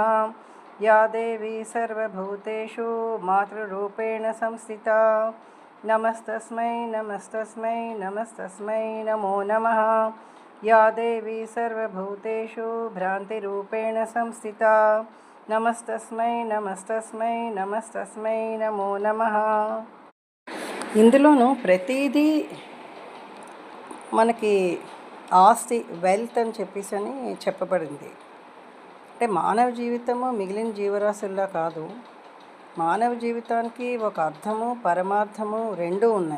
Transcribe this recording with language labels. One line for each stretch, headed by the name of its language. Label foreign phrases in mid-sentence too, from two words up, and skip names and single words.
Sanskrit: या देवी सर्वभूतेषु मातृरूपेण संस्थिता नमस्तस्मै नमस्तस्मै नमस्तस्मै नमो नमः। या देवी सर्वभूतेषु भ्रान्तिरूपेण संस्थिता नमस्तस्मै नमस्तस्मै नमस्तस्मै नमो नमः।
Telugu: ఇందులోనూ ప్రతిదీ మనకి ఆస్తి వెల్త్ అని చెప్పబడింది. అంటే మానవ జీవితము మిగిలిన జీవరాశుల్లా కాదు. మానవ జీవితానికి ఒక అర్థము పరమార్థము రెండూ ఉన్నాయి.